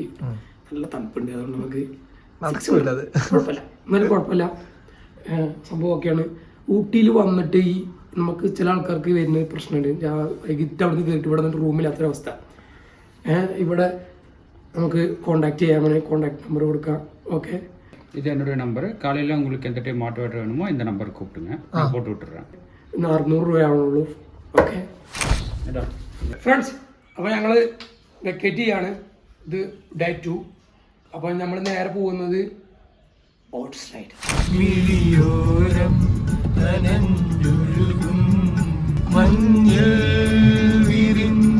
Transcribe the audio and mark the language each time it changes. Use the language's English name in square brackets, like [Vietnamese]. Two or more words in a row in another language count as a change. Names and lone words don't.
[Malayalam] നല്ല തണുപ്പുണ്ട്, അതുകൊണ്ട് നമുക്ക് കുഴപ്പമില്ല, എന്നാലും കുഴപ്പമില്ല. സംഭവം ഒക്കെയാണ്. ഊട്ടിയിൽ വന്നിട്ട് ഈ നമുക്ക് ചില ആൾക്കാർക്ക് വരുന്ന പ്രശ്നമുണ്ട്. വൈകിട്ട് അവിടെ നിന്ന് കയറിയിട്ട് ഇവിടെ നിന്നിട്ട് റൂമില്ലാത്തൊരവസ്ഥ. ഇവിടെ നമുക്ക് കോണ്ടാക്ട് ചെയ്യാം. അങ്ങനെ [English] contact number [Malayalam] കൊടുക്കാം. [Tamil] ஓகே, இது என்னுடைய நம்பர். காலையில் உங்களுக்கு எந்த [English] time motivator [Tamil] வேணுமோ இந்த நம்பர் கூப்பிடுங்க, நான் போட்டு விட்டுறேன். [Malayalam] 600 രൂപയാവുള്ളൂ. [English] okay friends, [Malayalam] അപ്പോൾ ഞങ്ങൾ വെക്കേറ്റ് ചെയ്യാണ്. ഇത് ഡേ 2. അപ്പോൾ നമ്മൾ നേരെ പോകുന്നത് [English] boat slide. [Malayalam] മിഴിയോരം നനഞ്ഞൊഴുകും മഞ്ഞൾ വിരിഞ്ഞ